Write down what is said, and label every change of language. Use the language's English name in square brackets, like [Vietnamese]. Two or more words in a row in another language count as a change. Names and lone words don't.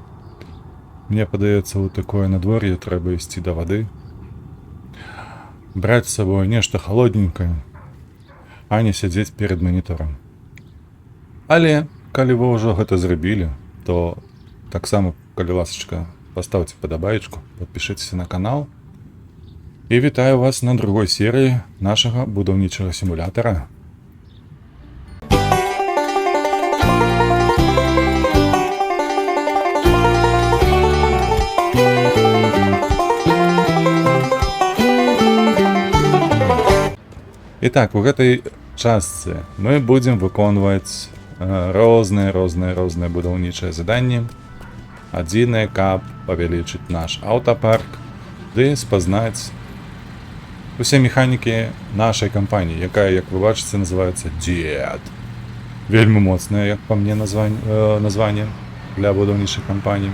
[Belarusian] Мне падаецца, у такое надвор'е трэба ісці да вады, браць з сабой нешта халодненькае, а не сядзець перад маніторам. Але калі вы ўжо гэта зрабілі, то таксама, калі ласачка, [Russian] поставьте подобаечку, подпишитесь на канал. И вітаю вас на другой серии нашего будаўнічага симулятора. Итак, в этой части мы будем [Belarusian] выконваць розныя будаўнічыя заданні. Адзінае, каб павялічыць наш аўтапарк, ды спазнаць усе механікі нашай кампаніі, якая, як вы бачыце, называецца Дед. Вельмі моцнае, як па мне, названне для будаўнічай кампаніі.